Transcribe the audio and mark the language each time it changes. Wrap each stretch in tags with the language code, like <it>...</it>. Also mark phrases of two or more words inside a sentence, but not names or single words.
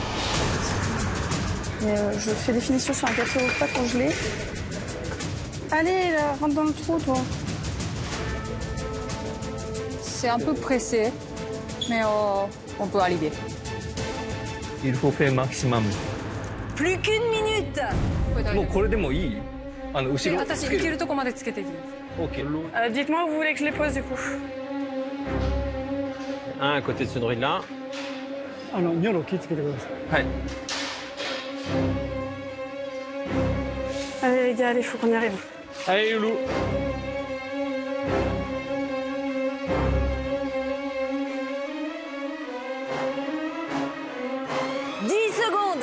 <fr>Et je fais des finitions sur un gâteau pas congelé. Allez, là, rentre dans le trou, toi. C'est un peu pressé, mais on peut arriver. Il faut faire maximum. Plus qu'une minute.</fr> <ja>もうこれでもいい？後ろつける。私いけるとこまでつけていきます。 OK。</ja> <fr>Dites-moi où vous voulez que je les pose, du coup. Un à côté de ce druide là.</fr> <ja>ニョロ気をつけてください。はい。</ja> <fr>Allez les gars, il faut qu'on y arrive. Allez, Loulou. Secondes.</fr>